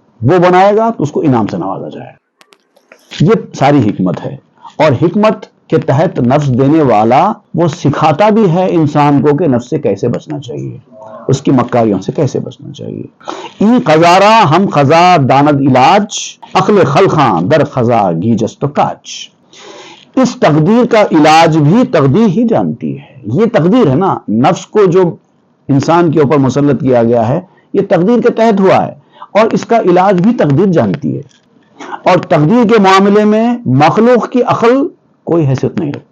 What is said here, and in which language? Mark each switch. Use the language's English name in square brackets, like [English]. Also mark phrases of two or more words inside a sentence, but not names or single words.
[Urdu] وہ بنائے گا تو اس کو انعام سے نوازا جائے۔ یہ ساری حکمت ہے، اور حکمت کے تحت نفس دینے والا وہ سکھاتا بھی ہے انسان کو کہ نفس سے کیسے بچنا چاہیے، اس کی مکاریوں سے کیسے بچنا چاہیے۔ [Persian] ای قزارا ہم خزا داند علاج، عقل خلقاں در خزا گیجست و کاج۔ [Urdu] اس تقدیر کا علاج بھی تقدیر ہی جانتی ہے۔ یہ تقدیر ہے نا، نفس کو جو انسان کے اوپر مسلط کیا گیا ہے یہ تقدیر کے تحت ہوا ہے، اور اس کا علاج بھی تقدیر جانتی ہے، اور تقدیر کے معاملے میں مخلوق کی عقل کوئی حیثیت نہیں رکھتی۔